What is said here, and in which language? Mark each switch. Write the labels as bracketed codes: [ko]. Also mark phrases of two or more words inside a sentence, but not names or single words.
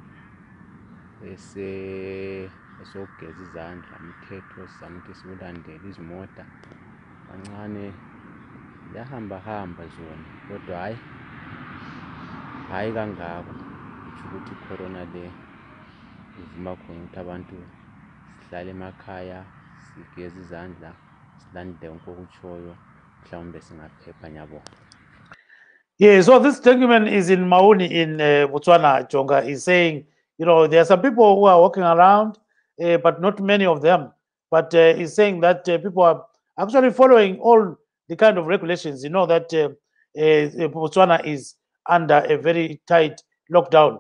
[nd] esogeza izandla umthetho sizamuthi siwulandele izimota kancane yahamba zona kodwa hayi kangako ukuthi corona le ivuma khona ukuthi abantu sihlale emakhaya sigeza izandla silandele konke okutshoyo mhlawumbe singaphepha nyabo. [en] So this gentleman is in Mauni in Botswana, Jonga. He's saying, there are some people who are walking around, but not many of them. But he's saying that people are actually following all the kind of regulations. That Botswana is under a very tight lockdown.